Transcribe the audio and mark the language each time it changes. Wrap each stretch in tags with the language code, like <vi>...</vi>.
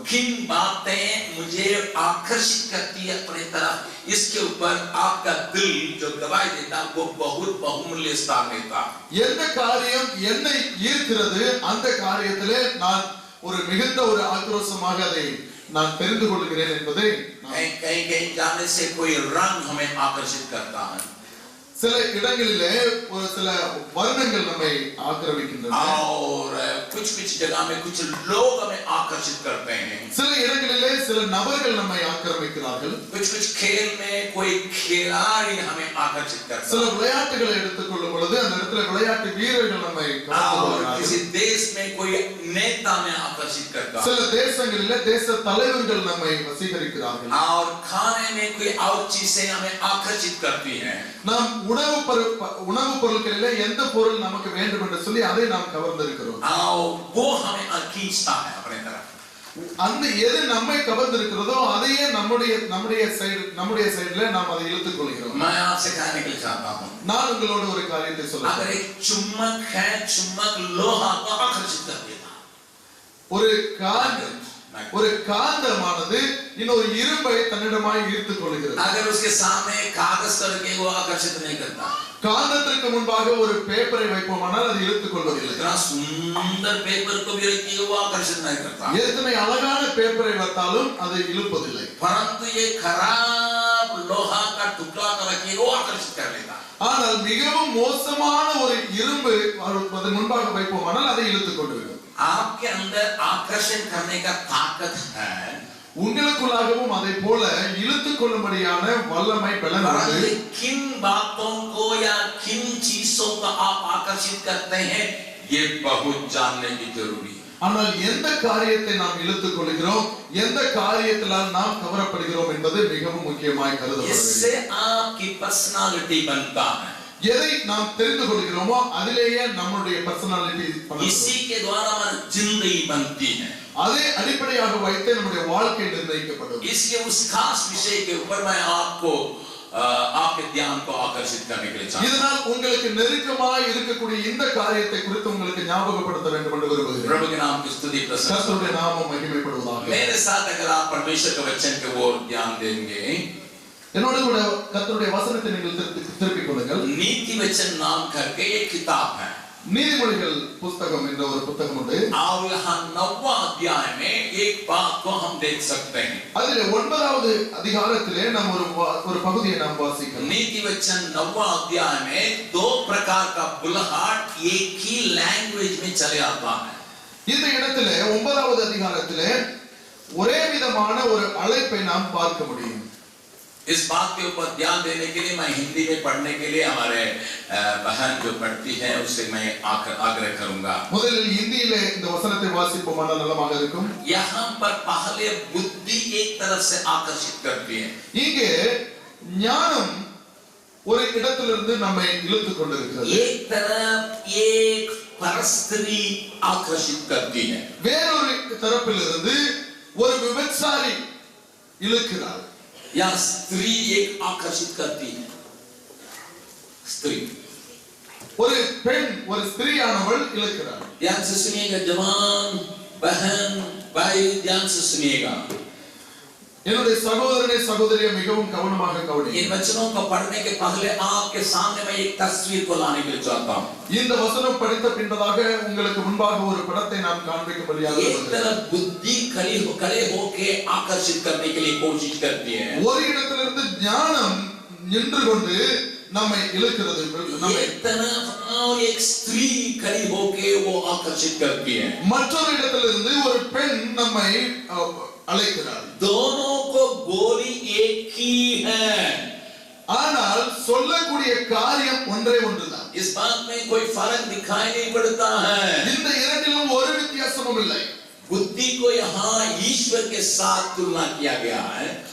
<hi>किन बातें मुझे आकर्षित करती है अपनी तरफ, इसके ऊपर आपका दिल जो गवाही देता वो बहुत बहुमूल्य स्थान लेता.</hi> <ta>எந்த காரியம் என்னை ஈர்க்கிறது அந்த காரியத்திலே நான் ஒரு மிகுந்த ஒரு ஆக்ரோஷமாக அதை நான் தெரிந்து கொள்கிறேன் என்பதை</ta> <hi>कहीं जाने से कोई रंग हमें आकर्षित करता है.</hi> <ta>சில இடங்களிலே ஒரு சில வர்ணங்கள் நம்மை ஆக்கிரமிக்கின்றன.</ta> <hi>और कुछ जगह में कुछ लोग हमें आकर्षित करते हैं.</hi> <ta>சில இடங்களிலே சில நபர்கள் நம்மை ஆக்கிரமிக்கிறார்கள்.</ta> <hi>कुछ खेल में कोई खिलाड़ी हमें आकर्षित करता है.</hi> <ta>சில விளையாட்டுகளை எடுத்துக்கொள்ளும் பொழுது அந்த இடத்துல விளையாட்டு வீரர்கள் நம்மை</ta> <hi>और किसी देश में कोई नेता हमें आकर्षित करता है.</hi> <ta>சில தேசங்களிலே தேச தலைவர்கள் நம்மை வசீகரிக்கிறார்கள்.</ta> <hi>और खाने में कोई और चीजें हमें आकर्षित करती हैं.</hi> <ta>நாம் உணவு பொருட்களிலே எந்த பொருள் நமக்கு வேண்டும் என்று சொல்லி அதை நாம் கவர்ந்திருக்கிறோம்.</ta> <hi>वो हमें खींचता है अपने तरफ.</hi> <ta>அந்த எது நம்மை கவர்ந்திருக்கிறதோ அதையே நம்முடைய சைடுல நாம் அதை இழுத்துக் கொள்கிறோம்.</ta> <hi>मैं आपसे कहने के लिए चाहता हूँ,</hi> <ta>நான் உங்களோட ஒரு காரியத்தை சொல்றேன்.</ta> <hi>अगर एक चुम्बक है, चुम्बक लोहा को आकर्षित कर देता.</hi> <ta>ஒரு காந்தமானது இன்னொரு இரும்பை தன்னிடமாய் ஈர்த்துக் கொள்கிறது.</ta> <hi>अगर उसके सामने कागज करके वो आकर्षित नहीं करता.</hi> <ta>காந்தத்திற்கு முன்பாக ஒரு பேப்பரை வைப்போமானால் அது இழுத்துக் கொள்வதில்லை.</ta> <hi>इतना सुंदर पेपर को भी रखिए वो आकर्षित नहीं करता.</hi> <ta>எத்தனை அழகான பேப்பரை வைத்தாலும் அதை இழுப்பதில்லை.</ta> <hi>परंतु ये खराब लोहा का टुकड़ा को रखिए वो आकर्षित कर लेता.</hi> <ta>ஆனால் மிகவும் மோசமான ஒரு இரும்பு அதன் முன்பாக வைப்போமானால் அதை இழுத்துக் கொண்டுவிடும்.</ta> <hi>आपके अंदर आकर्षण करने का ताकत है.</hi> <ta>உங்களுக்குள்ளாகவும் அதை போல இழுத்துக் கொள்ளும்படியான வல்லமை பலன் உண்டு.</ta> <hi>किन बातों को या किन चीजों को आप आकर्षित करते हैं ये बहुत जानने की जरूरी है.</hi> <ta>ஆனால் எந்த காரியத்தை நாம் இழுத்துக் கொள்கிறோம், எந்த காரியத்தினால் நாம் கவரப்படுகிறோம் என்பது மிகவும் முக்கியமாய் கருதப்படுகிறது.</ta> <hi>इससे आपकी पर्सनालिटी बनता है.</hi> <ta>எதை நாம் தெரிந்து கொள்கிறோமோ அதிலேயே நம்முடைய पर्सनालिटी</ta> <hi>इसी के द्वारा हमारी जिंदगी बनती है.</hi> <ta>அதே அடிப்படையாக வைத்து நம்முடைய வாழ்க்கை निर्णயிக்கப்படும்</ta> <hi>इसलिए उस खास विषय के ऊपर मैं आपको आपके ध्यान को आकर्षित करने के लिए चाहता हूं</hi> <ta>இதனால் உங்களுக்கு நெருக்கமாய் இருக்கக்கூடிய இந்த காரியத்தை குறித்து உங்களுக்கு ஞாபகப்படுத்த வேண்டும் என்று விரும்புகிறேன்</ta> <hi>प्रभु के नाम की स्तुति प्रशंसा</hi> <ta>கர்த்தருடைய நாமம் மகிமைப்படுவதாக</ta> <hi>मेरे साथ अगर आप परमेश्वर के वचन की ओर ध्यान देंगे</hi> <ta>என்னோடு கூட கர்த்தருடைய வசனத்தை நீங்கள் திருப்பிக் கொள்ளுங்கள்</ta> <hi>नीति वचन नाम करके एक किताब है</hi> <ta>நீதிமொழிகள் புத்தகம் என்ற ஒரு புத்தகம் உண்டு</ta> <hi>और यहाँ 9वां अध्याय में एक बात को हम देख सकते हैं</hi> <ta>அதிலே 9வது அதிகாரத்திலே நாம் ஒரு பகுதியை நாம் வாசிக்கலாம்</ta> <hi>नीति वचन 9वां अध्याय में दो प्रकार का बुलहाट एक ही लैंग्वेज में चले आता है</hi> <ta>இந்த இடத்திலே 9வது அதிகாரத்திலே ஒரே விதமான ஒரு அழைப்பை நாம் பார்க்க முடியும்</ta> <hi>इस बात के ऊपर ध्यान देने के लिए मैं हिंदी में पढ़ने के लिए हमारे बहन जो पढ़ती है उससे मैं आग्रह करूंगा</hi> <ta>முதலில் இந்தியிலே இந்த வசனத்தை வாசிப்போமானால் நலமாக இருக்கும்</ta> <hi>यहाँ पर पहले बुद्धि एक तरफ से आकर्षित करती है</hi> <ta>இங்கே ஞானம் ஒரு இடத்திலிருந்து நம்மை இழுத்துக் கொண்டிருக்கிறது</ta> <hi>एक तरफ एक परस्त्री आकर्षित करती है</hi> <ta>வேறொரு தரப்பிலிருந்து ஒரு விபச்சாரி இழுக்கிறார்</ta> <hi>या स्त्री एक आकर्षित करती है स्त्री</hi> <ta>ஒரு பெண் ஒரு ஸ்திரீயானவள் இழுக்கிறார்</ta> <hi>ध्यान से सुनिएगा जवान बहन भाई ध्यान से सुनिएगा</hi> <ta>என்னுடைய சகோதரனே சகோதரியே மிகவும் கவனமாக</ta> <hi>इन</hi> <ta>கவனியுங்கள்</ta> <hi>वचनों को पढ़ने के पहले आपके सामने मैं एक तस्वीर को लाने के लिए चाहता हूं</hi> <ta>இந்த வசனம் படித்த பின்பதாக உங்களுக்கு முன்பாக ஒரு படத்தை நாம் காண்பிக்கும்படியாக</ta> <hi>एक तरफ बुद्धि खड़े होके आकर्षित करने के लिए कोशिश करती है</hi> <ta>ஒரு இடத்திலிருந்து ஞானம் நின்று கொண்டு நம்மை இழுக்கிறது</ta> <hi>एक तरफ और एक स्त्री खड़ी होके वो आकर्षित करती है</hi> <ta>மற்றொரு இடத்திலிருந்து ஒரு பெண் நம்மை அழைக்கிறார்</ta> <hi>दोनों को बोली एक ही है</hi> <ta>ஆனால் சொல்லக்கூடிய காரியம் ஒன்றே ஒன்றுதான்</ta> <hi>इस बात में कोई फर्क दिखाई नहीं पड़ता है</hi> <ta>இந்த இரண்டிலும் ஒரு வித்தியாசமும் இல்லை</ta> <hi>बुद्धि को यहाँ ईश्वर के साथ तुलना किया गया है</hi>